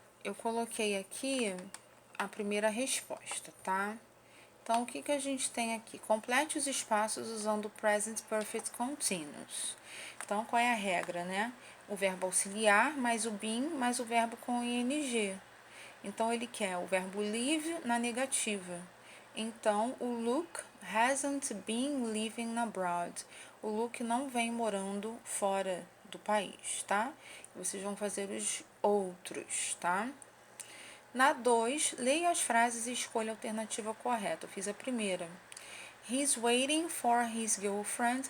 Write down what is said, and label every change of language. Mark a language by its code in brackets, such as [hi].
[pt] Eu coloquei aqui a primeira resposta, tá? Então, o que a gente tem aqui? Complete os espaços usando o Present Perfect Continuous. Então, qual é a regra, né? O verbo auxiliar mais o been mais o verbo com ing. Então, ele quer o verbo live na negativa. [en] Então, o Luke hasn't been living abroad. [pt] O Luke não vem morando fora do país, tá? Vocês vão fazer os outros, tá? Na 2, leia as frases e escolha a alternativa correta. Eu fiz a primeira. [en] He's waiting for his girlfriend.